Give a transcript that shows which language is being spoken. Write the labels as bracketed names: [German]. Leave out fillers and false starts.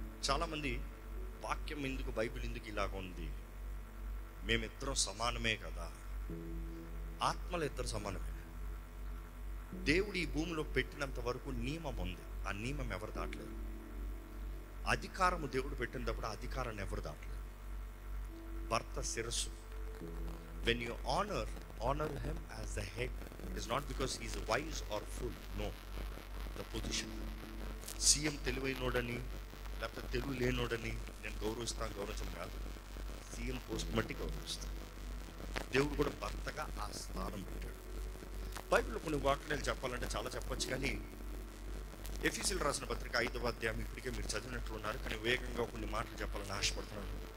[Telugu] చాలామంది వాక్యం ఎందుకు, బైబిల్ ఎందుకు ఇలాగ ఉంది, మేమిద్దరం సమానమే కదా. ఆత్మలు ఇద్దరు సమానమే. దేవుడు ఈ భూమిలో పెట్టినంత వరకు నియమం ఉంది. ఆ నియమం ఎవరు దాటలేదు. అధికారము దేవుడు పెట్టినప్పుడు ఆ అధికారాన్ని ఎవరు దాటలేదు. భర్త శిరస్సు. [English] When you honor him as the head, it is not because he is wise or fool. No, the position. [Telugu] CM తెలివైనోడని లేకపోతే తెలుగు లేనోడని నేను గౌరవించడం కాదు. సీఎం పోస్ట్ బట్టి గౌరవిస్తాను. దేవుడు కూడా భర్తగా ఆ స్థానం పెట్టాడు. బైబిల్లో కొన్ని వాక్యాలు చెప్పాలంటే చాలా చెప్పొచ్చు, కానీ ఎఫీసీయులకు రాసిన పత్రిక 5వ అధ్యాయం ఇప్పటికే మీరు చదివినట్లు ఉన్నారు, కానీ వేగంగా కొన్ని మాటలు చెప్పాలని ఆశపడుతున్నాను.